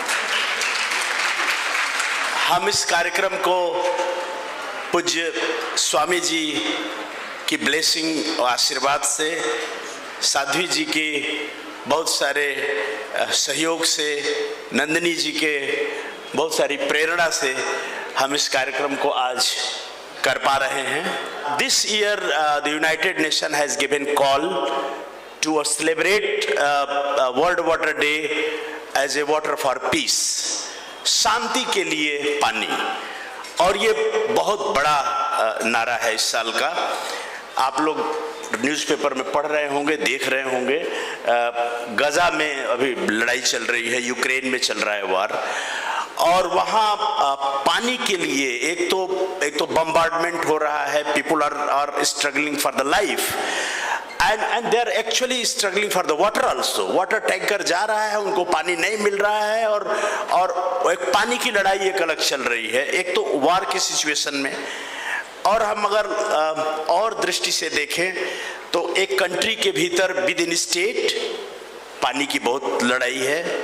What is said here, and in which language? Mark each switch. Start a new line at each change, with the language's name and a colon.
Hindi: हम इस कार्यक्रम को पूज्य स्वामी जी की ब्लेसिंग और आशीर्वाद से, साध्वी जी के बहुत सारे सहयोग से, नंदिनी जी के बहुत सारी प्रेरणा से हम इस कार्यक्रम को आज कर पा रहे हैं।
English: This year the United Nations has given call to celebrate World Water Day as a water for peace,
Hindi: शांति के लिए पानी, और ये बहुत बड़ा नारा है इस साल का। आप लोग न्यूज़पेपर में पढ़ रहे होंगे, देख रहे होंगे, गजा में अभी लड़ाई चल रही है, यूक्रेन में चल रहा है वार, और वहाँ पानी के लिए एक तो बम्बार्डमेंट हो रहा है,
English: People are struggling for the life, and they are actually struggling for the water also.
Hindi: Water tanker जा रहा है, उनको पानी नहीं मिल रहा है, और एक पानी की लड़ाई एक अलग चल रही है, एक तो वार की सिचुएशन में। और हम अगर और दृष्टि से देखें तो एक कंट्री के भीतर विद इन स्टेट पानी की बहुत लड़ाई है।